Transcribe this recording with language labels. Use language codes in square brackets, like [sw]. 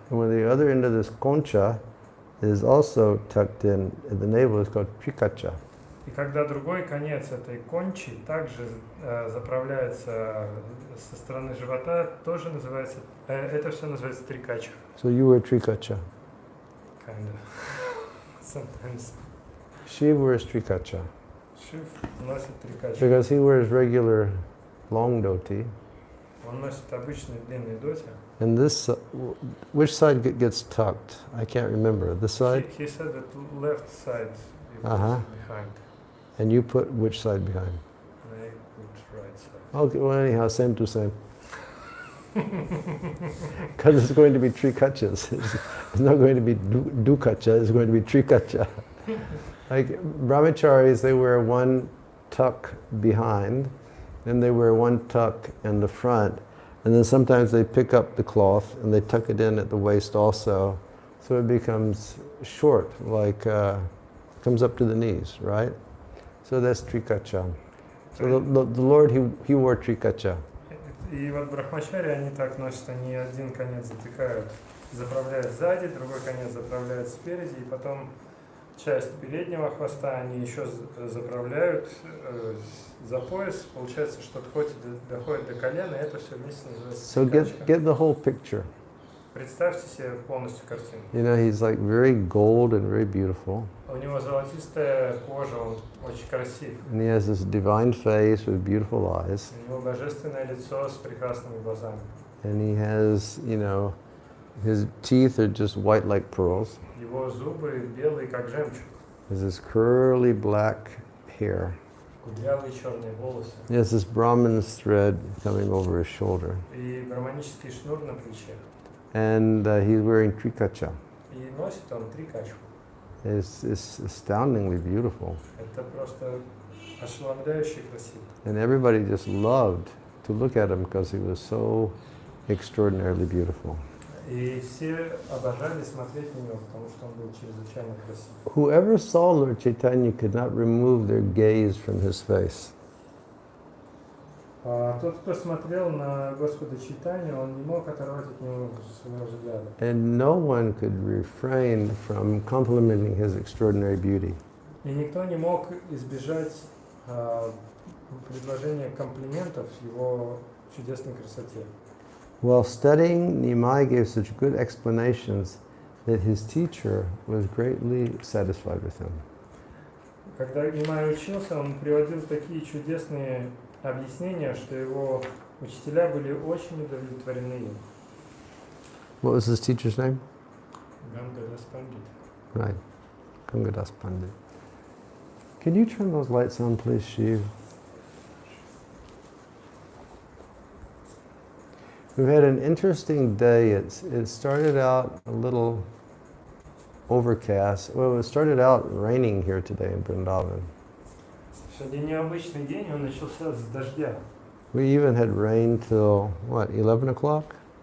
[en] And when the other end of this concha is also tucked in at the navel, it's called trikacha. [ru] И когда другой конец этой кончи также заправляется со стороны живота, тоже называется, это все называется трикача. [en] So you wear trikacha. Kind of. Sometimes. Shiv wears trikacha [ru] Шив носит трикача. [en] because he wears regular long dhoti. [ru] Он носит обычный длинный доти. [en] And this, which side gets tucked? I can't remember. This side? He said that left side Uh-huh. behind. And you put which side behind? And I put right side. Okay, well anyhow, same to same. Because it's going to be trikachas. It's not going to be dukacha, it's going to be trikacha. Like brahmacharis, they wear one tuck behind, and they wear one tuck in the front, and then sometimes they pick up the cloth and they tuck it in at the waist also, so it becomes short, like comes up to the knees, right? So that's trikacha. So the Lord, he wore trikacha. [ru] И вот брахмачари, они так носят, они один конец затыкают, заправляют сзади, другой конец заправляют спереди, и потом часть переднего хвоста они еще заправляют за пояс. Получается, что доходит до колена, и это все вместе называется [en] So [ru] трикачка. [en] get the whole picture. [ru] Представьте себе полностью картину. [en] You know, he's like very gold and very beautiful. [ru] У него золотистая кожа, он очень красив. [en] And he has this divine face with beautiful eyes. [ru] У него божественное лицо с прекрасными глазами. [en] And he has, you know, his teeth are just white like pearls. [ru] Его зубы белые, как жемчуг. [en] He has this curly black hair. [ru] Кудрявые черные волосы. [en] He has this Brahman's thread coming over his shoulder. [ru] И браманический шнур на плече. [en] And he's wearing trikacha. [ru] И носит он трикачку. [en] It's astoundingly beautiful. [ru] Это просто ошеломляюще красиво. [en] And everybody just loved to look at him because he was so extraordinarily beautiful. [ru] И все обожали смотреть на него, потому что он был чрезвычайно красив. [en] Whoever saw Lord Chaitanya could not remove their gaze from his face. [ru] Тот, кто смотрел на Господа Чайтанью, он не мог оторвать от него своего взгляда. [en] And no one could refrain from complimenting his extraordinary beauty. [ru] И никто не мог избежать предложения комплиментов его чудесной красоте. [en] While studying, Nimai gave such good explanations that his teacher was greatly satisfied with him. [ru] Когда Нимай учился, он приводил такие чудесные объяснения, что его учителя были очень удовлетворены им. [en] What was his teacher's name? [ru] Гангаdas Пандит. [en] Right, Gangadas Pandit. Can you turn those lights on, please, Shiv? We've had an interesting day. It started out a little overcast. Well, it started out raining here today in Vrindavan. [ru] Сегодня необычный день, он начался с дождя. [en] We even had rain till, what, 11 o'clock?